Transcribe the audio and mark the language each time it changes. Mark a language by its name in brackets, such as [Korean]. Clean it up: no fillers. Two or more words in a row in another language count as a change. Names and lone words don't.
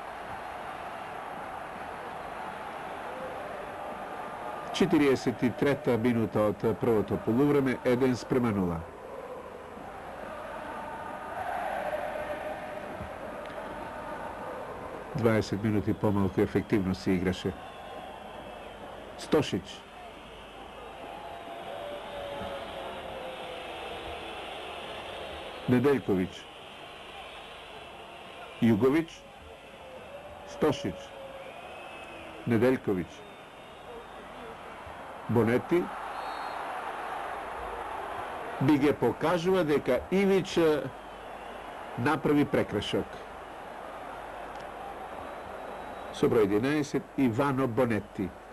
[Macedonian] 43-та минута од првото полувреме, 1:0. Дваесет минути помалку ефективно се играше. Стошич. Неделковиќ. Југовиќ. Стошич. Неделковиќ. Бонети. Биге покажува дека Ивич направи прекршок. Со број 11 Ивано Бонети.